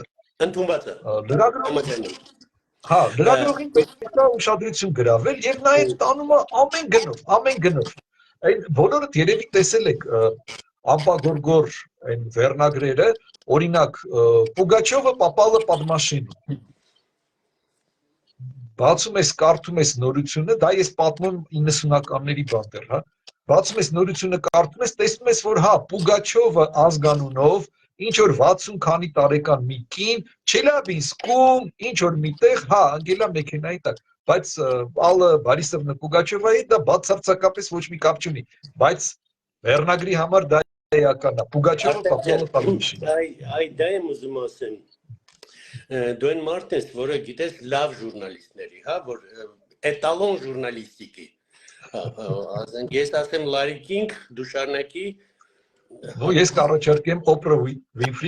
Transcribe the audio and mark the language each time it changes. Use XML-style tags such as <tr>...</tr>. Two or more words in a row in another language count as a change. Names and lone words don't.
<hy>Ընդունված է։ Հա, լրագրողին պետք է ուշադրություն գրավել եւ նա այդ տանում է ամեն գնով։ Այն բոլորդ երևի տեսել եք ամպագորգոր այն վերնագրերը, օրինակ Պուգաչովը</hy> <ru>попала под машину։</ru> <hy>բացում ես կարդում ես նորությունը, դա ես պատմում 90-ականների բան դեռ, հա։ Բացում ես նորությունը կարդում ես, տեսնում ես, որ հա, Պուգաչովը ազգանունով, ինչ որ 60 քանի տարեկան մի կին, Չելյաբինսկում, ինչ որ միտեղ, հա, անգելա մեքենայի տակ, բայց Ալլա Բարիսովնա Պուգաչովայի հետ դա բացարձակապես ոչ մի կապ չունի, բայց վերնագրի համար դա էականն է, Պուգաչովը</hy> <ru>попало под мыши։</ru> <hy>Այ դա եմ ուզում ասեմ։ Դու այն մարդ ես, որը գիտես լավ ժուրնալիստների, հա, որ էտալոն ժուրնալիստիկի։ Ասենք ես ասեմ Լարի Կինգ, դու շարունակի։ Ну, ես կառաջարկեմ Օպրա Վինֆրի։</hy>